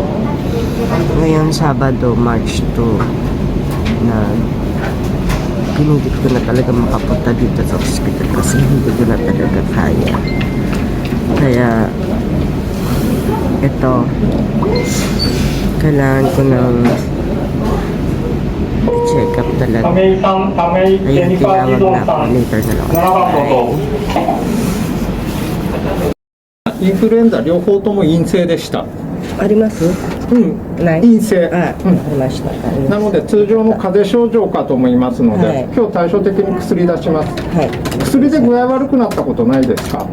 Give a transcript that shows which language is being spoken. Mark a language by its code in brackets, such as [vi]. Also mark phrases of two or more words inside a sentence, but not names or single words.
[tl] Ngayon Sabado, March 2, na pinilit ko na talaga makapunta dito sa hospital kasi hindi ko na talaga kaya. Kaya ito, kailangan ko ng check up talaga. Ayun, tinawag na ako. Later na lang. Bye. [ja] インフルエンザ両方とも陰性でした。あります？ない。陰性。ありました。なので通常の風邪症状かと思いますので、はい、今日対照的に薬出します。はい。薬で具合悪くなったことないですか？